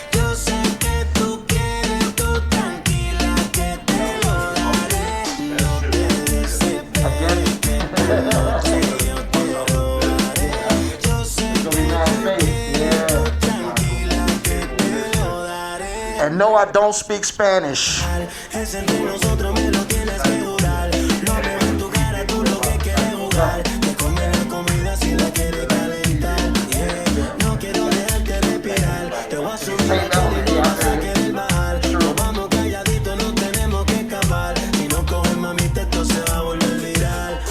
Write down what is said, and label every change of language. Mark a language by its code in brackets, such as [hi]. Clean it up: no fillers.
[es] Yo sé que tú quieres, tú tranquila que te lo daré. No te desesperes que esta noche yo te robaré. Yo sé que tú quieres, tú tranquila que te lo daré. [en] And no, I don't speak Spanish. [es] Es entre nosotros, me lo tienes que jurar. Lo veo en tu cara, tú lo que quieres jugar. Te comes la comida si la quieres calentar. Yeah. No quiero dejarte respirar. Te voy a subir la cama y no vas a querer bajar. Nos vamos calladitos, no tenemos que escapar. Si no coges mamita, esto se va a volver viral.